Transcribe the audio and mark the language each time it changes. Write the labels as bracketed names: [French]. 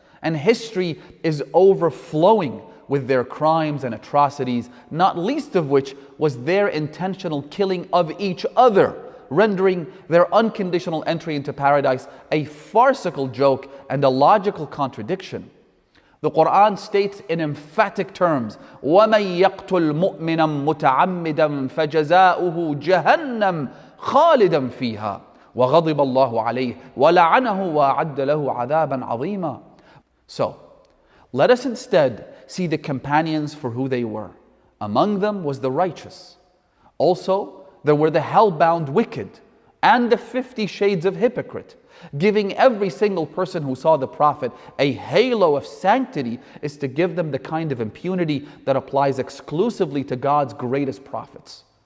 [English] And history is overflowing with their crimes and atrocities, not least of which was their intentional killing of each other, rendering their unconditional entry into paradise a farcical joke and a logical contradiction. [Arabic] The Quran states in emphatic terms, وَمَن يَقْتُلْ مُؤْمِنًا مُتَعَمِّدًا فَجَزَاؤُهُ جَهَنَّمْ خَالِدًا فِيهَا وَغَضِبَ اللَّهُ عَلَيْهِ وَلَعَنَهُ وَأَعَدَّ لَهُ عَذَابًا عَظِيمًا. [English] So, let us instead see the companions for who they were. Among them was the righteous. Also, there were the hell-bound wicked and the 50 shades of hypocrite. Giving every single person who saw the Prophet a halo of sanctity is to give them the kind of impunity that applies exclusively to God's greatest prophets.